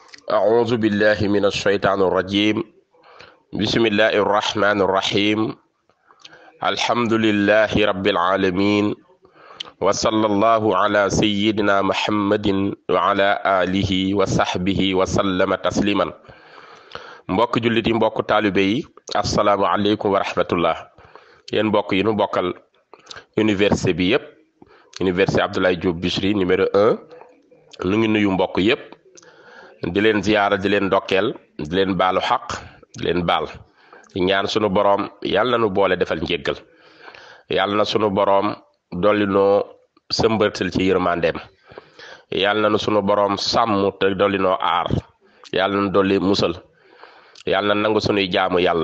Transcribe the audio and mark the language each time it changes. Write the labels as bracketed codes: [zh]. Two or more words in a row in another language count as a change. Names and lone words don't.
[ar] أعوذ بالله من الشيطان الرجيم بسم الله الرحمن الرحيم الحمد لله رب العالمين وصلى الله على سيدنا محمد وعلى آله وصحبه وسلم تسليما [wo] mbokk jullit yi mbokk taalibe yi [ar] السلام عليكم ورحمة الله [wo] yéen mbokk yi nu bokkal université bi yépp université Abdoulaye Diop Bichri numéro 1 nu ngi nuyu mbokk yépp di leen ziyaara di leen ndokkeel di leen baalu xaq di leen baal di ñaan sunu boroom yàlla na nu boole defal njéggal yàlla na sunu boroom dolli noo sëmbërtal ci yërmandeem yàlla na nu sunu boroom sàmm te dolli noo aar yàlla na dolli musal yàlla na nangu sunuy jaamu